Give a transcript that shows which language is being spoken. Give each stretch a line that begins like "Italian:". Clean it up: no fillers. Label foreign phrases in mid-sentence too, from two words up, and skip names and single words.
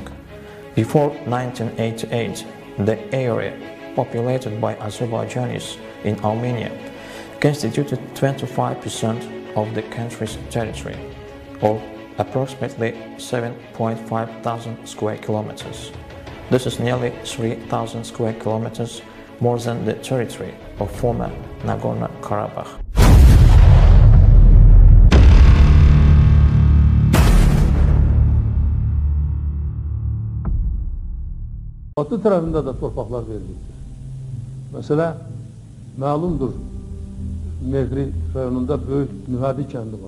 English: Before 1988, the area populated by Azerbaijanis in Armenia constituted 25% of the country's territory, or approximately 7,500 square kilometers. This is nearly 3,000 square kilometers, more than the territory of former Nagorno-Karabakh.
Azerbaijani: Batı tarafında da torpaqlar verilmişdir. Mesela məlumdur, Mehri rayonunda böyük Nüvədi kəndi var.